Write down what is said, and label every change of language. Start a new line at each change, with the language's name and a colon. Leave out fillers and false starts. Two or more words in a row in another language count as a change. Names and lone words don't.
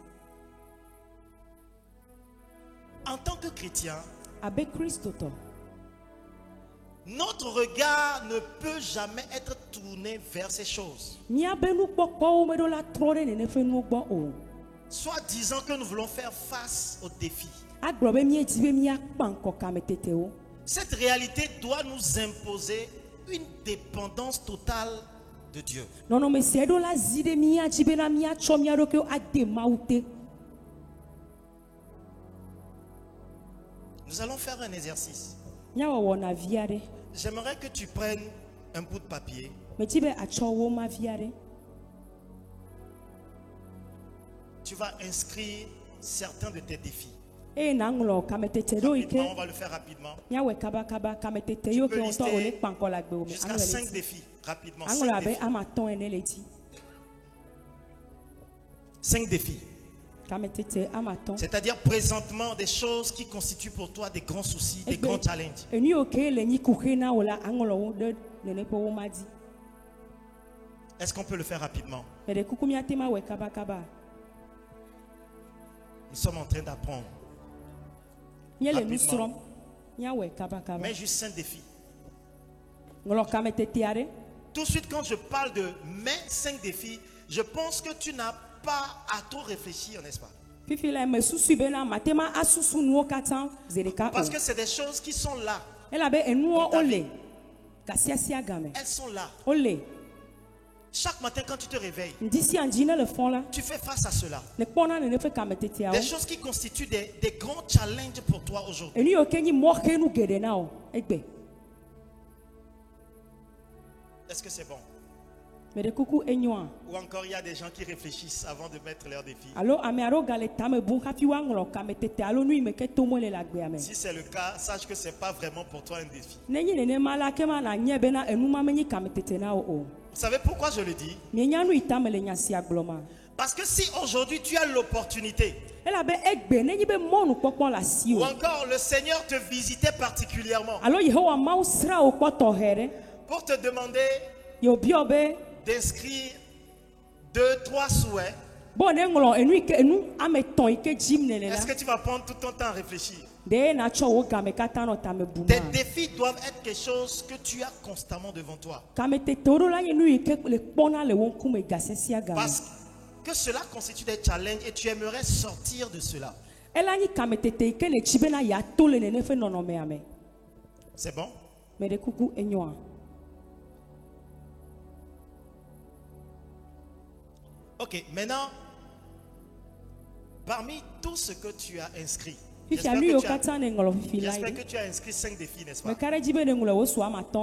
French: En tant que chrétien,
Ewe: Abe Kristo tɔ.
French: notre regard ne peut jamais être tourné vers ces choses.
Ewe: Miabe nukpɔkpɔwo meɖo la trɔ ɖe nene ƒe nuwo gbɔ o.
French: Soit disant que nous voulons faire face aux défis.
Ewe: Agblɔ be miedzi be miakpa ŋkɔ kametetewo.
French: Cette réalité doit nous imposer une dépendance totale de Dieu.
Ewe: Nɔnɔme sia ɖo la zi ɖe mia dzi bena miatsɔ mia ɖokuiwo ade Mawu te.
French: Nous allons faire un exercice.
Ewe: Miawɔ wɔnavi aɖe.
French: J'aimerais que tu prennes un bout de papier.
Ewe: Medzi be atsɔ womavi aɖe.
French: Tu vas inscrire certains de tes défis.
Ewe: Eye naŋlɔ kametete ɖo yi
French: Rapidement, on
Ewe: ke
French: va le faire rapidement.
Ewe: miawɔe kabakaba kametete yiwo ke ŋutɔ wòle kpa ŋkɔ le agbewo me.
French: Jusqu'à 5 défis. Rapidement.
Ewe: Aŋlɔ 5 abe
French: défis.
Ewe: amatɔ̃ ene le dzi.
French: 5 défis.
Ewe: Kametete amatɔ̃.
French: C'est-à-dire présentement des choses qui constituent pour toi des grands soucis, des grands challenges.
Ewe: Enu yiwo ke le nyi kuxe na wò la aŋlɔ wo ɖe nene ƒe woma dzi.
French: Est-ce qu'on peut le faire rapidement?
Ewe: Meɖe kuku miate ma wɔe kabakaba.
French: Nous sommes en train d'apprendre.
Ewe: Míele nu
French: Rapidement.
Ewe: srɔ̃m. Míawɔe kabakaba.
French: Mais juste 5 défis.
Ewe: Ŋlɔ kametete aɖe.
French: Tout de suite, quand je parle de mes 5 défis, je pense que tu n'as pas à trop réfléchir, n'est-ce pas?
Ewe: Fifi la me susu bena mate ma asusu nuwo katã zi ɖeka o.
French: Parce que c'est des choses qui sont là.
Ewe: Elabe enuwo wole gasiasia game.
French: Elles sont là.
Ewe: Wole.
French: Chaque matin, quand tu te réveilles,
Ewe: Ŋdi sia ŋdi ne le fɔ̃ la.
French: tu fais face à cela.
Ewe: Ne kpɔna nene ƒe kameteteawo.
French: Des choses qui constituent des grands challenges pour toi aujourd'hui.
Ewe: Enu yiwo ke nyi mɔxenu geɖe na wo egbe.
French: Est-ce que c'est bon?
Ewe: Meɖe kuku enyoa.
French: Ou encore, il y a des gens qui réfléchissent avant de mettre leurs défis.
Ewe: Alo ame aɖewo gale tame bum hafi woaŋlɔ kametete alo nu yi me ke tom wole le agbea me.
French: Si c'est le cas, sache que ce n'est pas vraiment pour toi un défi.
Ewe: Nenye nenema la ke ma na nye bena enu ma menyi kametete na wo o.
French: Vous savez pourquoi je le dis?
Ewe: Mienya nu yi tame le nya sia gblɔ ma.
French: Parce que si aujourd'hui tu as l'opportunité,
Ewe: Elabe egbe nenyi be mɔnukpɔkpɔ le asi
French: ou
Ewe: o.
French: encore le Seigneur te visitait particulièrement
Ewe: Alo Yehowa Mawu sra wo kpɔ tɔxɛ ɖe.
French: pour te demander
Ewe: Yewo biɔ be
French: d'inscrire 2-3 souhaits,
Ewe: bo ne ŋlɔ enu yi ke enu ame tɔ̃ yi ke dzim nele la.
French: est-ce que tu vas prendre tout ton temps à réfléchir?
Ewe: De natsɔ wo game katã nɔ tame bum.
French: Tes défis doivent être quelque chose que tu as constamment devant toi.
Ewe: Kametetewo ɖo la nye nu yi ke le kpɔna le wo ŋkume gasiasia game.
French: Parce que cela constitue des challenges et tu aimerais sortir de cela.
Ewe: Ela nyi kametete yi ke le tsi bena yeato le nene ƒe nɔnɔmea me.
French: C'est bon?
Ewe: Meɖe kuku enyoa.
French: Ok, maintenant, parmi tout ce que tu as inscrit,
Ewe: Fifia nu yiwo katã ne ŋlɔ fifi la
French: j'espère
Ewe: yi.
French: que tu as inscrit 5 défis, n'est-ce pas?
Ewe: Meka ɖe dzi be ne ŋlɔ wo su amatɔ̃.